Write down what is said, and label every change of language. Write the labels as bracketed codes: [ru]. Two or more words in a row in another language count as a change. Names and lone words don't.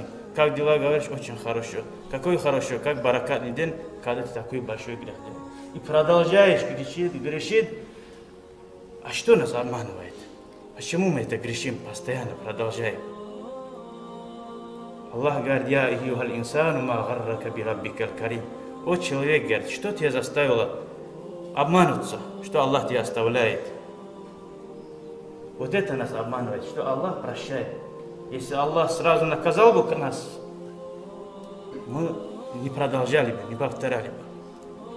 [ru] Как дела, говоришь, очень хорошо. Какой хорошо, как баракатный день, когда ты такой большой грех делаешь. И продолжаешь грешить. А что нас обманывает? Почему мы это грешим, постоянно продолжаем? [ar] Аллах говорит, «يا أيها الإنسان ما غرك بربك الكريم». [ru] О, человек, говорит, что тебя заставило обмануться, что Аллах тебя оставляет? Вот это нас обманывает, что Аллах прощает. Если Аллах сразу наказал бы нас, мы не продолжали бы, не повторяли бы.